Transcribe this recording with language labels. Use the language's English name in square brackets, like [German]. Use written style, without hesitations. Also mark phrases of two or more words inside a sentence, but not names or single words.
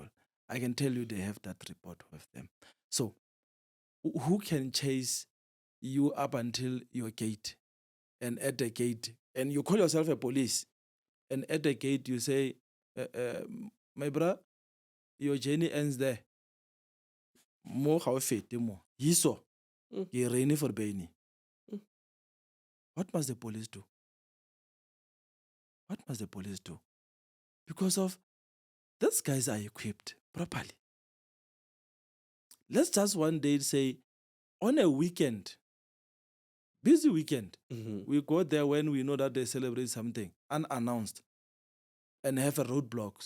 [English] I can tell you they have that report with them. So who can chase you up until your gate? And at the gate, and you call yourself a police, and at the gate you say, my brother, your journey ends there. [Tswana] Mo ga o fete mo. Yiso. [English] Ke reine for Beni. What must the police do? What must the police do? Because of these guys are equipped properly. Let's just one day say, on a weekend, busy weekend, we go there when we know that they celebrate something unannounced and have a roadblocks.